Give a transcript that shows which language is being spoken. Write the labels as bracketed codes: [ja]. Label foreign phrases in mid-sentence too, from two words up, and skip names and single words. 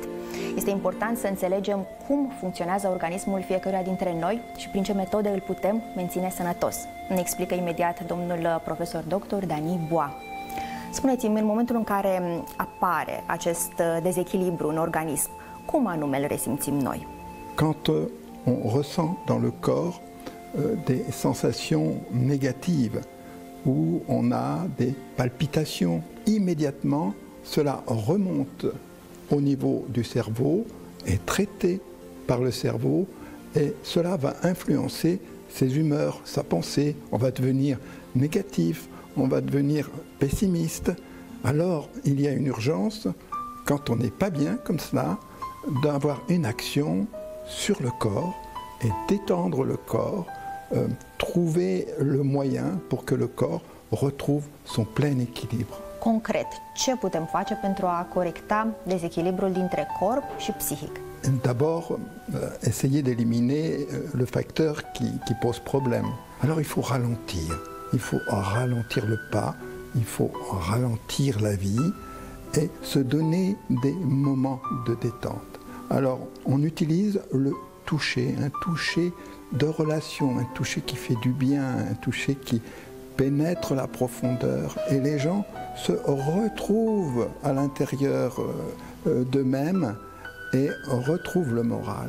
[ro] Este important să înțelegem cum funcționează organismul fiecăruia dintre noi și prin ce metode îl putem menține sănătos. Ne explică imediat domnul profesor dr. Dani Boa. Spuneți-mi, în momentul în care apare acest dezechilibru în organism, cum anume îl resimțim noi? [fr] Quand on ressent dans le corps des sensations négatives, où on a des palpitations, immédiatement cela remonte au niveau du cerveau, est traité par le cerveau et cela va influencer ses humeurs, sa pensée. On va devenir négatif, on va devenir pessimiste. Alors il y a une urgence, quand on n'est pas bien comme cela, d'avoir une action sur le corps et d'étendre le corps, trouver le moyen pour que le corps retrouve son plein équilibre. [ro] Concret, ce putem face pentru a corecta dezechilibrul dintre corp și psihic? [fr] D'abord, essayer d'éliminer le facteur qui pose problème. Alors il faut ralentir. Il faut ralentir le pas, il faut ralentir la vie et se donner des moments de détente. Alors on utilise le toucher, un toucher de relation, un toucher qui fait du bien, un toucher qui pénètre la profondeur et les gens se retrouvent à l'intérieur d'eux-mêmes et retrouvent le moral.